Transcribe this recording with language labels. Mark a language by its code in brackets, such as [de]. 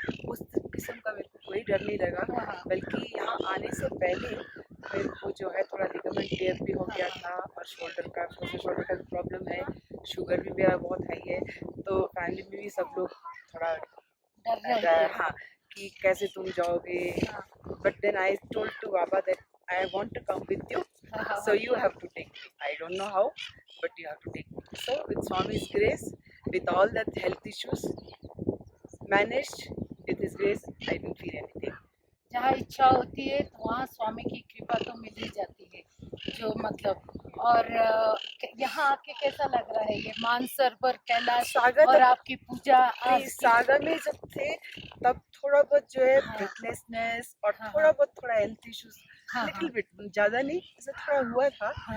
[hi] उस किस्म का मेरे को कोई डर नहीं लगा, बल्कि यहाँ आने से पहले मेरे को जो है थोड़ा लिगामेंट टेयर भी हो गया था और शोल्डर का प्रॉब्लम है, शुगर भी मेरा बहुत हाई है, तो फैमिली में भी सब लोग थोड़ा डर रहे हैं। हाँ कि कैसे तुम जाओगे। [en] But then I told to Baba that I want to come with you, so you have to take me. I don't know how, but you have to take me. So with Swami's grace, with all that health issues managed, with His grace, I didn't feel anything. [hi] जहाँ इच्छा होती है तो वहाँ स्वामी की कृपा तो मिल ही जाती है, जो मतलब। और यहाँ आके कैसा लग रहा है ये मानसरोवर कैलाश और आपकी पूजा? सागर में जब थे तब थोड़ा बहुत जो है ब्रेथलेसनेस और थोड़ा हेल्थ इश्यूज लिटिल बिट, ज़्यादा नहीं, ऐसा थोड़ा हुआ था।